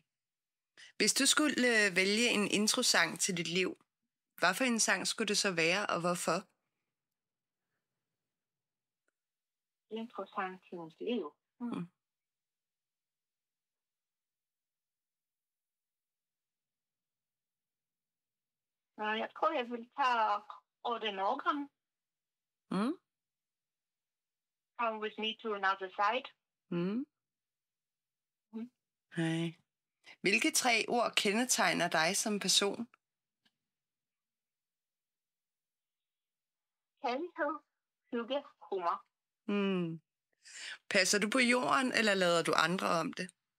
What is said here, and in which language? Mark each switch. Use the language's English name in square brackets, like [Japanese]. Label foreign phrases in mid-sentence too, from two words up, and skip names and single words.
[Danish] Hvis du skulle vælge en introsang til dit liv, hvad for en sang skulle det så være, og hvorfor? Introsang til mit liv. Jeg tror, jeg vil tage Auden Organ. [English] Come with me to another side. [Danish] Nej. Hvilke 3 ord kendetegner dig som person? Kærlighed, hygge, humor. Passer du på jorden, eller lader du andre om det?